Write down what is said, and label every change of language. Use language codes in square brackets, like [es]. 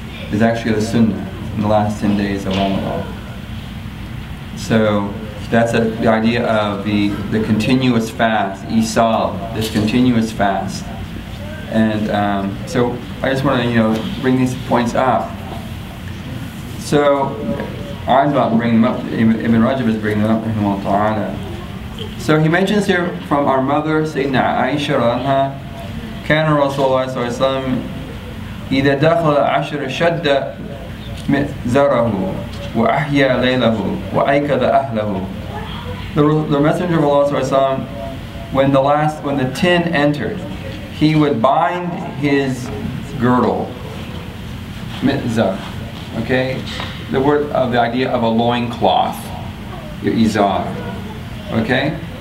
[en] It's actually the sunnah in the last 10 days of Ramadan. So that's the idea of the continuous fast, Isal, this continuous fast. And so I just want to bring these points up. So I'm not bringing them up. Ibn Rajab is bringing them up, rahimahullah ta'ala. So he mentions here from our mother, Sayyidina Aisha anha, [ar] كان رسول الله صلى الله عليه وسلم إذا دخل عشر شد مئزره وأحيا ليله وأيقظ أهله. [en] The Messenger of Allah [ar] صلى الله عليه وسلم, [en] when the 10 entered, he would bind his girdle, mi'zar, okay? The word of the idea of a loincloth, your izar, okay?